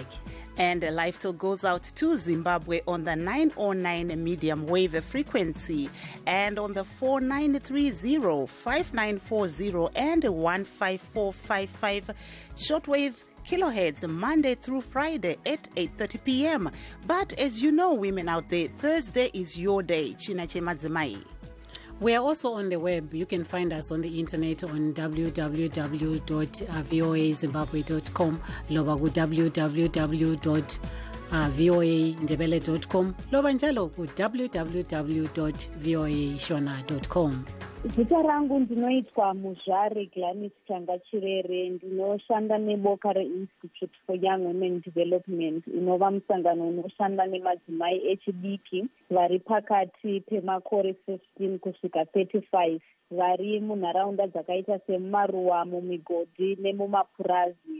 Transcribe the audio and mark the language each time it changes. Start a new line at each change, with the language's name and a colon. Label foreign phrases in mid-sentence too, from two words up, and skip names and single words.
English: And LiveTalk goes out to Zimbabwe on the 909 medium wave frequency and on the 4930, 5940 and 15455 shortwave kilohertz, Monday through Friday at 8:30 p.m. But as you know, women out there, Thursday is your day.
Shona: China Chemadzimai.
English: We are also on the web. You can find us on the internet on www.voazimbabwe.com,
North Ndebele: loba ku
English: www.voandebele.com,
North Ndebele: loba njalo ku
English: www.voashona.com.
Shona: Zita rangu ndinoitwa Muzvare Glanis Changachirere, ndinoshanda neboka reInstitute for Young Women Development, inova musangano unoshanda nemadzimai echidiki vari pakati pemakore 15 kusvika 35, vari munharaunda dzakaita semumaruwa, mumigodhi nemumapurazi.